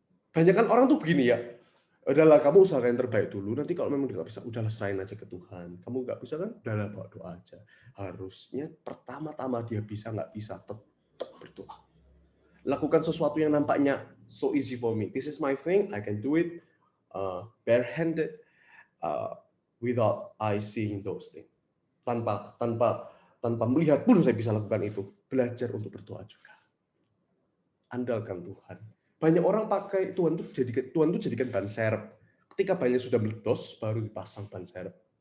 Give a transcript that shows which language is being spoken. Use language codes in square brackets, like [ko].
[id] Banyak kan orang tuh begini ya, udahlah kamu usahakan yang terbaik dulu, nanti kalau memang nggak bisa, udahlah serahin aja ke Tuhan. Kamu nggak bisa kan, udahlah bawa doa aja. Harusnya pertama-tama dia bisa nggak bisa, tetap berdoa. Lakukan sesuatu yang nampaknya [en] so easy for me. This is my thing, I can do it barehanded, without I seeing those things. [id] Tanpa melihat pun saya bisa lakukan itu. Belajar untuk berdoa juga. Andalkan Tuhan. Banyak orang pakai Tuhan itu jadikan ban serep. Ketika banyak sudah meledos, baru dipasang ban serep.